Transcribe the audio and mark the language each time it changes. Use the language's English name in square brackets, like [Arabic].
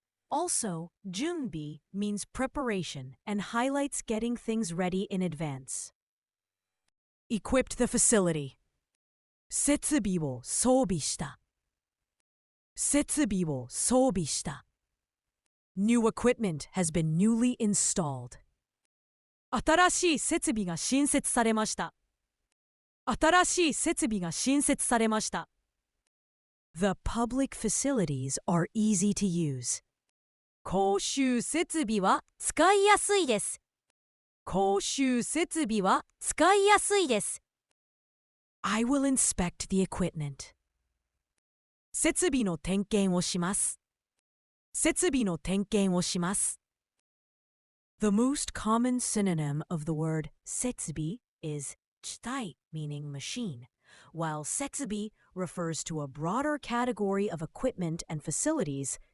[English] Also, junbi means preparation and highlights getting things ready in advance. Equipped the facility. [Japanese] 設備を装備した。設備を装備した。 [English] New equipment has been newly installed. [Japanese] 新しい設備が新設されました。新しい設備が新設されました。 [English] The public facilities are easy to use. [Japanese] 公衆設備は使いやすいです。公衆設備は使いやすいです。 [English] I will inspect the equipment. [Japanese] 設備の点検をします。設備の点検をします。 [English] The most common synonym of the word setsubi is chitai, meaning machine, while setsubi refers to a broader category of equipment and facilities.